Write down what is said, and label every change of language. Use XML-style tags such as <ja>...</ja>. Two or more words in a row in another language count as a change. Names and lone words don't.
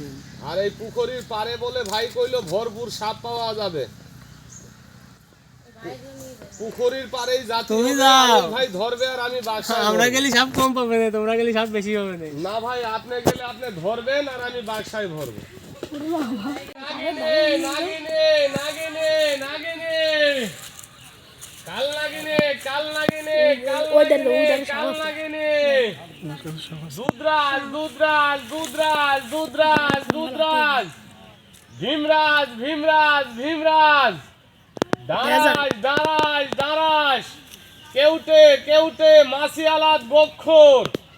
<bn>আর এই পুকুরির পারে বলে ভাই কইলো ভরপুর সাপ পাওয়া যাবে। পুকুরির পারেই যাতে তুমি যাও ভাই ধরবে, আর আমি বাসায় আমরা গেলে সাপ কম পাবে না, তোমরা গেলে সাপ বেশি হবে না। না ভাই, আপনি গেলে আপনি ধরবেন, আর আমি বাসায় ধরবো। নাগিনে নাগিনে নাগিনে নাগিনে কাল নাগিনে কাল নাগিনে কাল নাগিনে কাল নাগিনে দুধরাজ দুধরাজ দুধরাজ দুধরাজ দুধরাজ ভীমরাজ ভীমরাজ ভীমরাজ দাঁড়াস দাঁড়াস দাঁড়াস কেউটে কেউটে মাসিয়ালাত গোখর।</bn>